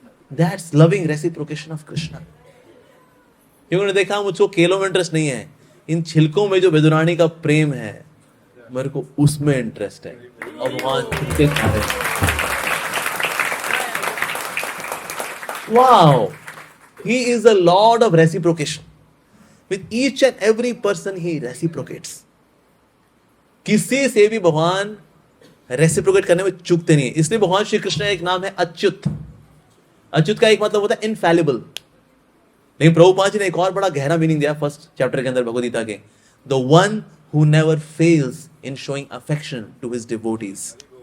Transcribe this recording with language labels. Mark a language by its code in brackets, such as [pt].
[en] That's loving reciprocation of Krishna. [hi] क्योंकि उन्होंने देखा मुझको केलों में इंटरेस्ट नहीं है, इन छिलकों में जो बेदुरानी का प्रेम है मेरे को उसमें इंटरेस्ट है, और भगवान छिलके खा रहे। [en] Wow, he is the lord of reciprocation. With each and every person he reciprocates. [hi] किसी से भी भगवान रेसिप्रोकेट करने में चूकते नहीं है। इसलिए भगवान श्री कृष्ण एक नाम है अच्युत। अच्युत का एक मतलब होता है इनफैलिबल। लेकिन प्रभुपाद जी ने एक और बड़ा गहरा मीनिंग दिया फर्स्ट चैप्टर के अंदर भगवद गीता के, [en] The one who never fails in showing affection to his devotees.